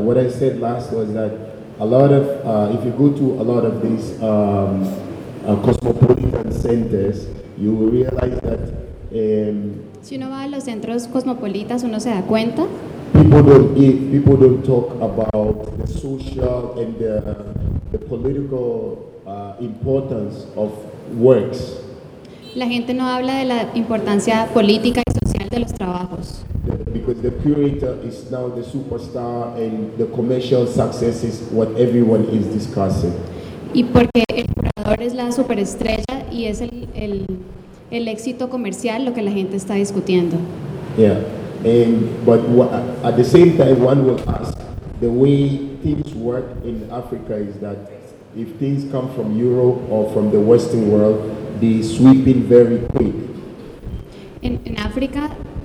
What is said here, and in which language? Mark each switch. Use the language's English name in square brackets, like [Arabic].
[English] Said last was that a lot of if you go to a lot of these cosmopolitan centers, you will realize that [Spanish] si uno va a los centros cosmopolitas, uno se da cuenta. [English] People don't talk about the social and the political importance of works. [Spanish] La gente no habla de la importancia política y social de los trabajos. [English] Because the curator is now the superstar and the commercial success is what everyone is discussing. [Spanish] Y porque el curador es la superestrella y es el éxito comercial lo que la gente está discutiendo. [English] Yeah, and but at the same time, one will ask, the way things work in Africa is that if things come from Europe or from the Western world, they sweep in very quick. In Africa,